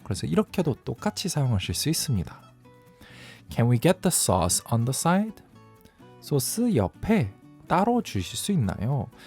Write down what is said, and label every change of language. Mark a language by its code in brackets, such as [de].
[ko] 그래서 이렇게도 똑같이 사용하실 수 있습니다. [en] Can we get the sauce on the side? [ko] 소스 옆에 따로 주실 수 있나요?